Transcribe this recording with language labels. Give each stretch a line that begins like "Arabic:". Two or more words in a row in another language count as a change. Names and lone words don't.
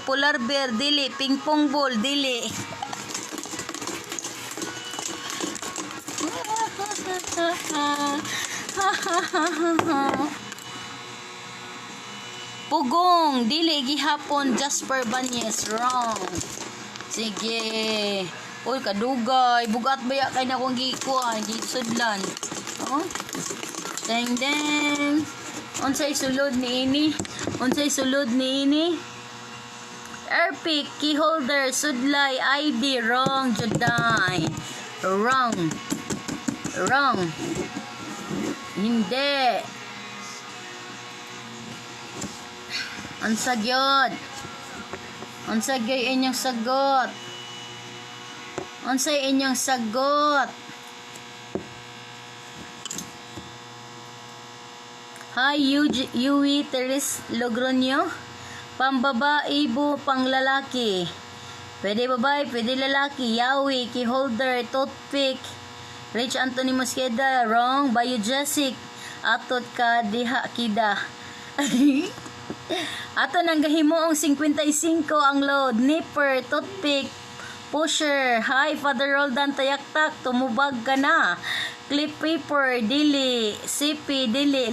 Cebuano: Polar bear, dili. Pingpong ball, dili. Pugong, dili. Gihapon, Jasper Banyes. Wrong. Sige. Uy, kadugay. Bugat baya kay na kong gikuan. Gisudlan. Oh. Deng, deng. Unsay sulod ni ini? Unsay sulod ni ini? Airpick, key holder, sudlay, ID. Wrong, Juday. Wrong. Wrong. Hindi. Unsa gyud? Unsa gyud inyong sagot? Unsay inyong sagot? Hi, Yui Teres Logronyo. Pambabae bo panglalaki. Pwede babae, pwede lalaki. Yawi, key holder, toothpick. Rich Anthony Mosqueda, wrong. Biogesic, atot ka diha kida. Ato nang gahimoong 55 ang load. Nipper, toothpick, pusher. Hi, Father Roldan Tayaktak, tumubag ka na. Clip paper, dili. Sipi, dili.